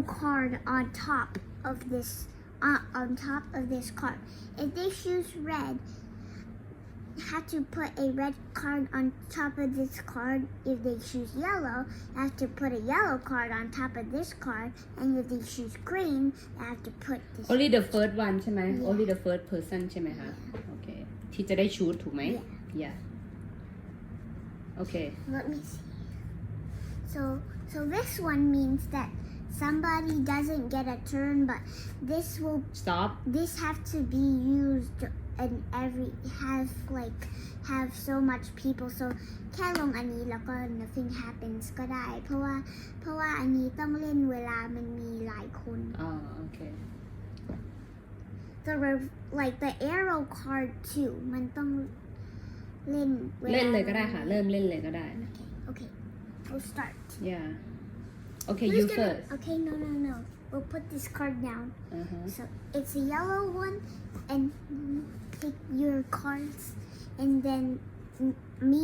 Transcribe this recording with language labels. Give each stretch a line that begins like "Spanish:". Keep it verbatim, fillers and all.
English: card on top of this uh, on top of this card. If they choose red, have to put a red card on top of this card. If they choose yellow, they have to put a yellow card on top of this card. And if they choose green, they have to put this Only the first one
Thai: ใช่ไหม
English: Only the first person
Thai: ใช่ไหมคะโอเคที่จะได้ชูดถูกไหม
English: Yeah Okay Let me see. So, so this one means that somebody doesn't get a turn, but this will Stop this have to be used and every have like have so much people so
Thai: แค่ลงอันนี้แล้วก็
English: nothing happens
Thai: ก็ได้เพราะว่าเพราะว่าอันนี้ต้องเล่นเวลามันมีหลายคน อ๋อโอเค
English: the rev- like the arrow card too
Thai: มันต้องเล่นวา เล่นเลยก็ได้ค่ะเริ่มเล่นเลยก็ได้
English: Okay we'll start Yeah Okay you Who's gonna- first Okay no no no we'll put this card down Uh-huh. so it's a yellow one and take your cards and then m- me